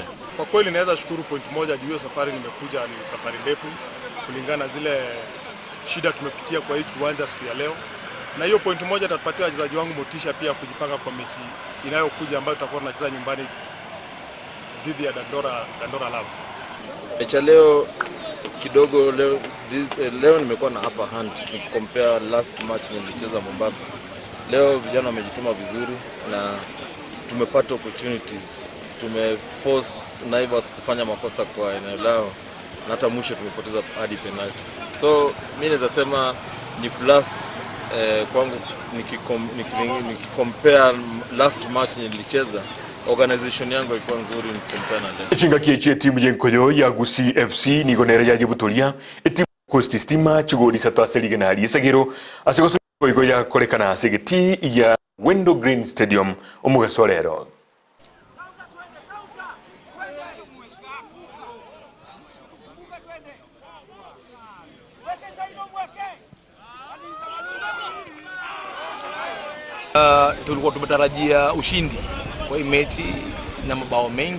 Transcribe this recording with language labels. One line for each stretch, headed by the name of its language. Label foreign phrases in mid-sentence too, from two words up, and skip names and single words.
Swahili: Kwa kweli naweza shukuru point moja juu ya safari nimekuja, ni safari ndefu kulingana zile shida tumepitia kwa hii kiwanja siku ya leo. Na hiyo point moja itatupatia wachezaji wangu motisha pia kujipanga kwa mechi inayokuja ambayo tutakuwa tunacheza nyumbani dhidi ya Dandora Lab. Mecha leo kidogo leo nimekuwa na
English: upper hand
Swahili: nikicompare
English: last match
Swahili: nilicheza Mombasa. Leo vijana wamejituma vizuri na tumepata opportunities. Tumeforce Naivas kufanya makosa kwa eneo lao na hata mwisho tumepoteza hadi penalty. So mimi naweza sema ni plus kwangu nikicompare
English: last match
Swahili: nilicheza, organization yangu ilikuwa nzuri nikicompare na leo.
Gusii: Chinga kieche timu yenkoyo ya Gusii FC nigonera ya Jibutolia etimu Coast Stima chugodi sato aselige na hali esagero asiko Koigo ya kolekana segeti ya Awendo Green Stadium omugasolero.
Swahili: Tulikuwa tumetarajia ushindi kwa hii mechi na mabao mengi.